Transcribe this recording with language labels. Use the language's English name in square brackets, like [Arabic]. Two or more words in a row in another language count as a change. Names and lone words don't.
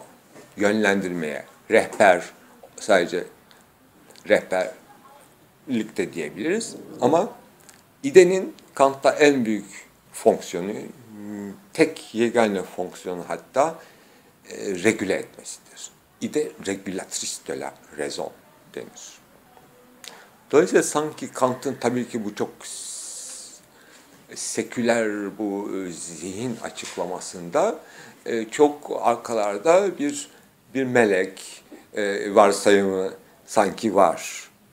[Turkish] Yönlendirmeye, sadece rehberlik de diyebiliriz. Ama idenin Kant'ta en büyük fonksiyonu, tek yegane fonksiyonu hatta regüle etmesidir. [French] İde regulatrice de la raison denir. [Turkish] Dolayısıyla sanki Kant'ın tabii ki bu çok seküler bu zihin açıklamasında çok arkalarda bir melek varsayımı sanki var.